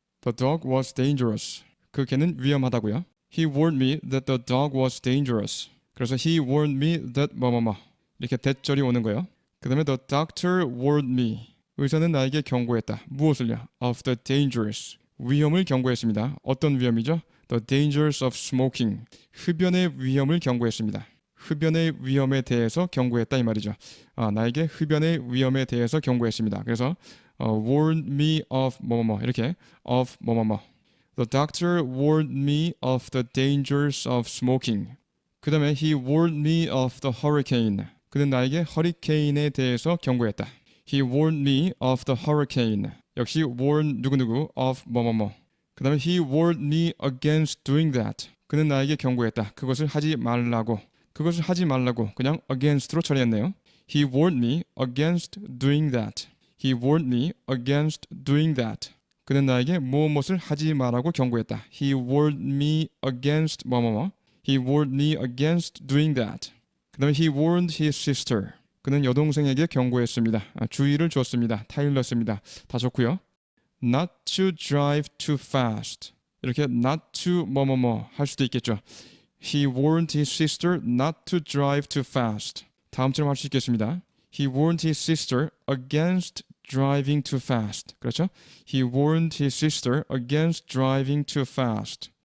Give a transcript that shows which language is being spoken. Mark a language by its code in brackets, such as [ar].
[en] The dog was dangerous. [ko] 그 개는 위험하다고요. [en] He warned me that the dog was dangerous. [ko] 그래서 he warned me that 뭐뭐뭐 이렇게 that절이 오는 거예요. 그 다음에 [en] the doctor warned me. [ko] 의사는 나에게 경고했다. 무엇을요? [en] Of the dangers. [ko] 위험을 경고했습니다. 어떤 위험이죠? [en] The dangers of smoking. [ko] 흡연의 위험을 경고했습니다. 흡연의 위험에 대해서 경고했다 이 말이죠. 나에게 흡연의 위험에 대해서 경고했습니다. 그래서 warned me of 뭐뭐뭐 이렇게 of 뭐뭐뭐. [en] The doctor warned me of the dangers of smoking. [ko] 그 다음에 [en] he warned me of the hurricane. [ko] 그는 나에게 허리케인에 대해서 경고했다. [en] He warned me of the hurricane. [ko] 역시 warn 누구누구 of 뭐뭐뭐. 그 다음에 [en] he warned me against doing that. [ko] 그는 나에게 경고했다. 그것을 하지 말라고. 그것을 하지 말라고 그냥 against로 처리했네요. [en] He warned me against doing that. He warned me against doing that. [ko] 그는 나에게 무엇을 하지 말라고 경고했다. [en] He warned me against 뭐뭐뭐. He warned me against doing that. [ko] 그 다음에 [en] he warned his sister. [ko] 그는 여동생에게 경고했습니다. 주의를 줬습니다. 타일렀습니다. 다 좋고요. [en] Not to drive too fast. [ko] 이렇게 not to 뭐뭐뭐 할 수도 있겠죠. [en] He warned his sister not to drive too fast. [ko] 다음처럼 할 수 있겠습니다. [en] He warned his sister against driving too fast. [ko] 그렇죠? [en] He warned his sister against driving too fast.